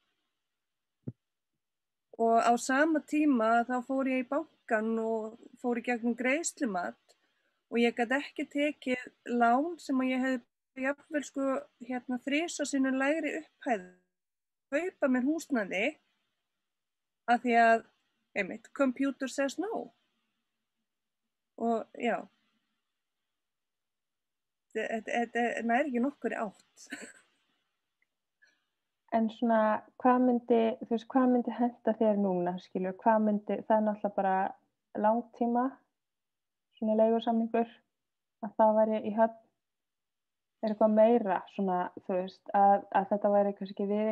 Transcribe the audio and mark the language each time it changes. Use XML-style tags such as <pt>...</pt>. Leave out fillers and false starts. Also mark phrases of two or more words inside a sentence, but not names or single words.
<is>Og á sama tíma þá fór ég í bankann og fór í gegnum greiðslumat og ég gat ekki tekið lán sem ég hefði jafnvel sko 3 sinnum lægri upphæð kaupa mér húsnæði af því að einmitt,</is> <en>computer says no.</en> <is>Og já, þetta nær ekki nokkur átt. En svona, hvað myndi henta þér núna, skilur, það er náttúrulega bara langtíma, svona leigusamningur, að það væri í höfn, er eitthvað meira, svona, þú veist, að þetta væri kannski</is>